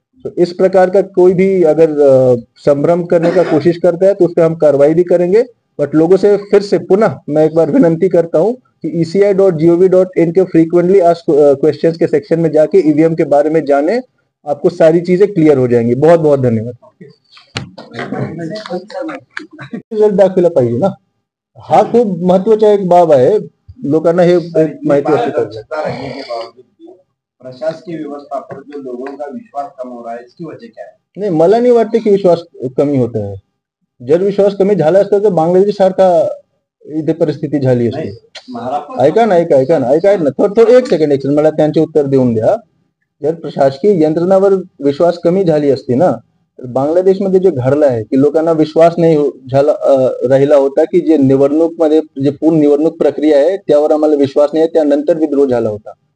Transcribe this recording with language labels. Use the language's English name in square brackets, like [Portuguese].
[Hindi] तो इस प्रकार का कोई भी अगर संभ्रम करने का कोशिश करता है तो उस पर हम कार्रवाई भी करेंगे। बट लोगों से फिर से पुनः मैं एक बार विनंती करता हूं कि eci.gov.in के फ्रीक्वेंटली आस्क्ड क्वेश्चंस के सेक्शन में जाके ईवीएम के बारे में जाने, आपको सारी चीजें क्लियर हो जाएंगी। बहुत बहुत धन्यवाद। [Marathi] रिझल्ट दाखविला पाहिजे ना, हा खूप महत्वाचा एक बाब आहे। लोकांना हे एक माहिती असली पाहिजे। [Hindi] प्रशासकीय व्यवस्था पर जो लोगों का विश्वास कम हो रहा है, इसकी वजह क्या है? [Marathi] नाही, मला नाही वाटते की विश्वास कमी होत आहे। जर विश्वास कमी झाला असता तर बांगलादेश सारखा इथे परिस्थिती झाली असती। ऐका ना, थोडं एक सेकंड मला त्यांचे उत्तर देऊन द्या। जर प्रशासकीय यंत्रणावर विश्वास कमी झाली असती ना, तर बांगलादेशमध्ये जे घडलं आहे की लोकांना विश्वास नाही झाला राहिला होता की जे निवडणूकमध्ये जे पूर्ण निवडणूक प्रक्रिया आहे त्यावर आम्हाला विश्वास नाही आहे, त्यानंतर विद्रोह झाला होता।